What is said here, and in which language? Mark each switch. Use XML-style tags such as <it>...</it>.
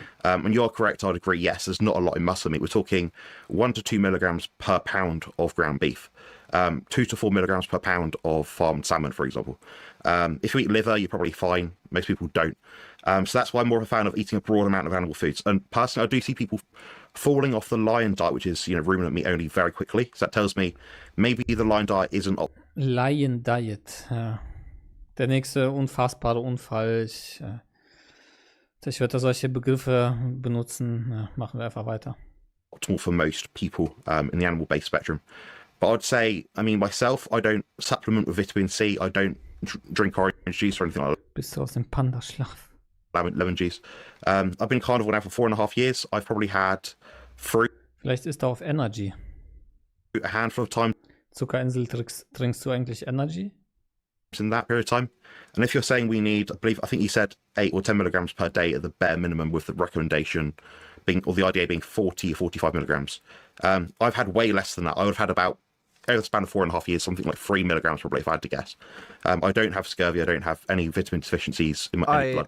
<en>And you're correct, I'd agree, yes, there's not a lot in muscle meat. We're talking 1 to 2 milligrams per pound of ground beef, 2 to 4 milligrams per pound of farmed salmon, for example. If you eat liver, you're probably fine. Most people don't. So that's why I'm more of a fan of eating a broad amount of animal foods. And personally, I do see people falling off the lion diet, which is, ruminant meat only, very quickly. So that tells me maybe the lion diet isn't</en> <de>Lion Diet, ja. Der nächste unfassbare Unfall. Ich würde solche Begriffe benutzen. Ja, machen wir einfach weiter.</de> <en>optimal for most people in the animal-based spectrum. But I'd say, myself, I don't supplement with vitamin C. I don't drink orange juice or anything like that.</en> <de>Bist du aus dem Pandaschlaf?</de> <en>Lemon juice. I've been carnivore now for 4.5 years. I've probably had fruit</en> <de>Vielleicht ist er auf Energy.</de> <en>a handful of times</en> <de>Zuckerinsel trinkst du eigentlich Energy?</de> <en>in that period of time. And if you're saying we need, I think you said 8 or 10 milligrams per day at the bare minimum, with the recommendation being, or the idea being 40 or 45 milligrams. I've had way less than that. I would have had about, over the span of 4.5 years, something like 3 milligrams probably, if I had to guess. I don't have scurvy. I don't have any vitamin deficiencies in my blood</en>